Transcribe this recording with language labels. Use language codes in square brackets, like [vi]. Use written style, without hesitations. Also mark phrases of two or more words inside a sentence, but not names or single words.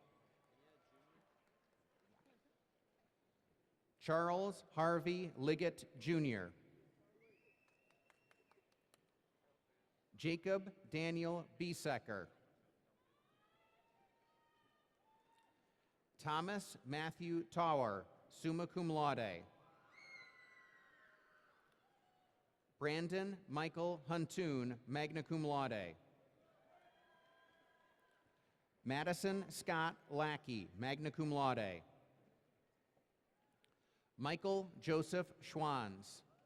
[en] Charles Harvey Liggett, Jr. Jacob Daniel Biesecker. Thomas Matthew Tower, [la] summa cum laude. [en] Brandon Michael Huntoon, [la] magna cum laude. [en] Madison Scott Lackey, [la] magna cum laude. [en] Michael Joseph Schwanz.